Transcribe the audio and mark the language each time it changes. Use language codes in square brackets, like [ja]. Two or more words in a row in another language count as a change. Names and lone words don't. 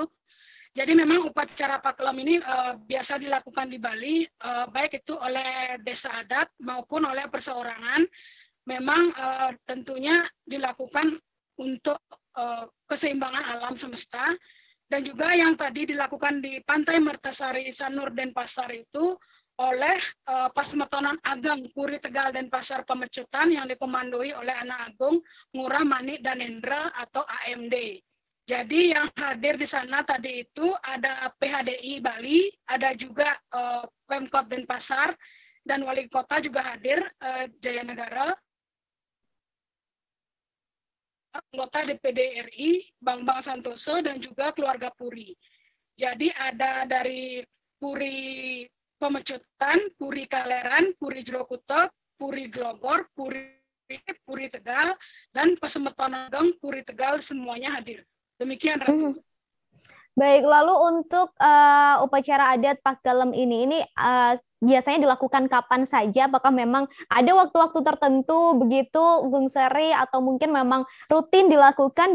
[id] Jadi memang upacara Pakelem ini biasa dilakukan di Bali, baik itu oleh desa adat maupun oleh perseorangan. Memang tentunya dilakukan untuk keseimbangan alam semesta, dan juga yang tadi dilakukan di Pantai Mertasari, Sanur, Denpasar itu oleh Pasemetonan Ageng Puri Tegal Denpasar Pemecutan yang dikomandoi oleh Anak Agung Ngurah Mani Danendra atau AMD. Jadi yang hadir di sana tadi itu ada PHDI Bali, ada juga Pemkot Denpasar, dan Wali Kota juga hadir, Jaya Negara, anggota DPD RI, Bambang Santoso, dan juga keluarga Puri. Jadi ada dari Puri Pemecutan, Puri Kaleran, Puri Jerokuto, Puri Glogor, Puri Tegal, dan Pasemetonan Ageng Puri Tegal semuanya hadir. Demikian Ratu. Baik, lalu untuk upacara adat Pakelem ini biasanya dilakukan kapan saja? Apakah memang ada waktu-waktu tertentu begitu, Gung Seri, atau mungkin memang rutin dilakukan?